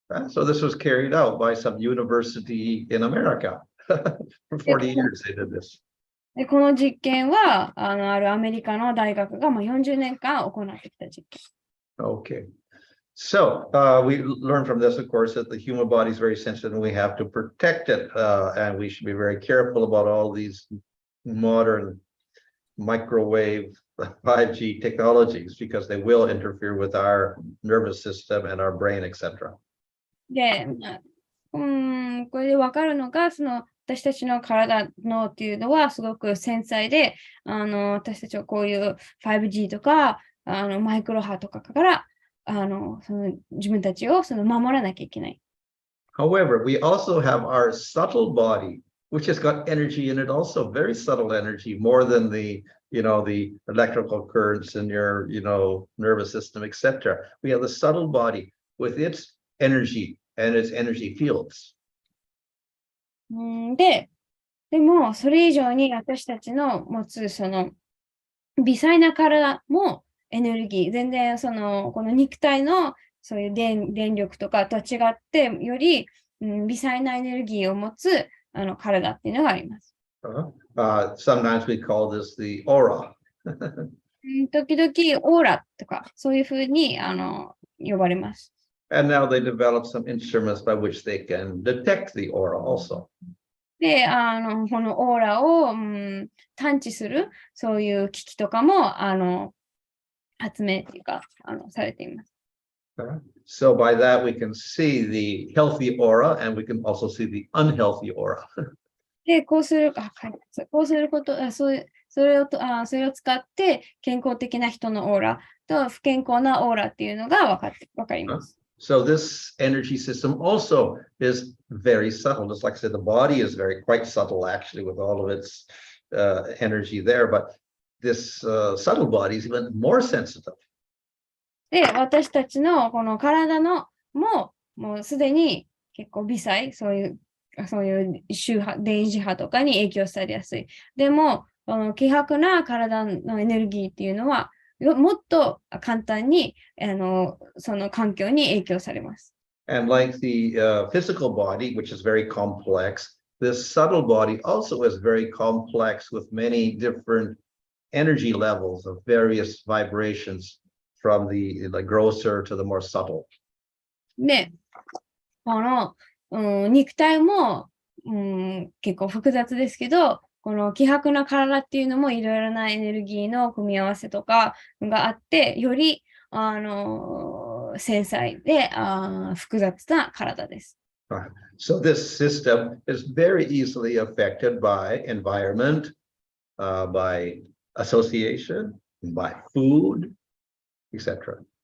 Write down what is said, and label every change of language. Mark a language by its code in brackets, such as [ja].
[en] So this was carried out by some university in America. For 40 years they did this. [ja] で、この実験は、あるアメリカの大学が40年間行ってきた実験。 [en] Okay. So we learned from this, of course, that the human body is very sensitive and we have to protect it. And we should be very careful about all these modern microwave 5G technologies because they will interfere with our nervous system and our brain, etc. [ja] で、これで分かるのが、私たちの体のっていうのはすごく繊細で、私たちはこういう 5G とか、マイクロ波とかから、自分たちを守らなきゃいけない。 [en] However, we also have our subtle body, which has got energy in it also, very subtle energy, more than the electrical currents in your, nervous system, etc. We have the subtle body with its energy and its energy fields. [ja] でも、それ以上に私たちの持つ微細な体もエネルギー、全然この肉体のそういう電力とかとは違って、より、微細なエネルギーを持つ体っていうのがあります。 [en] Sometimes we call this the aura. [ja] 時々オーラとか、そういうふうに呼ばれます。 [en] And now they develop some instruments by which they can detect the aura also. [ja] で、このオーラを、探知する、そういう機器とかも、発明っていうか、されています。 [en] So by that we can see the healthy aura and we can also see the unhealthy aura. [ja] で、こうすること、それを使って、健康的な人のオーラと不健康なオーラっていうのがわかります。 [en] So this energy system also is very subtle. Just like I said, the body is quite subtle actually with all of its energy there, but this subtle body is even more sensitive. [ja] で、私たちのこの体のもうすでに結構微細、そういう周波、電磁波とかに影響されやすい。でも、希薄な体のエネルギーっていうのは、もっと簡単にその環境に影響されます。 [en] And like the physical body, which is very complex, this subtle body also is very complex with many different energy levels of various vibrations from the grosser to the more subtle. [ja] で、この、肉体も、結構複雑ですけど、この希薄な体っていうのもいろいろなエネルギーの組み合わせとかがあって、より繊細で複雑な体です。 [en] So this system is very easily affected by environment, by association, by food, etc.